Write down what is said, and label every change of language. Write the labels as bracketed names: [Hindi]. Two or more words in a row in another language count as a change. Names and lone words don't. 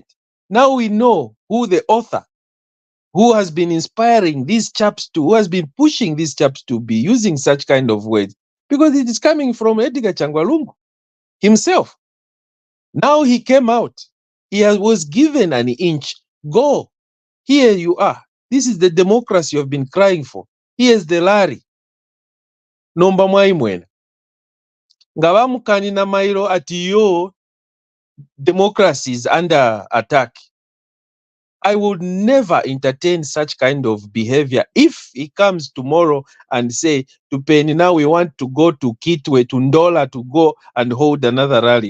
[English] Now we know who the author, who has been inspiring these chaps who has been pushing these chaps to be using such kind of words, because it is coming from Edgar Changwalungu himself. Now he came out. He was given an inch. Go. Here you are. This is the democracy you've been crying for. Here's the Larry. [Bemba] Nomba mwaimwena. Ngabamukani na mairo ati yo [English] democracy is under attack. I would never entertain such kind of behavior. If he comes tomorrow and say to Penny, now we want to go to Kitwe, to Ndola, to go and hold another rally.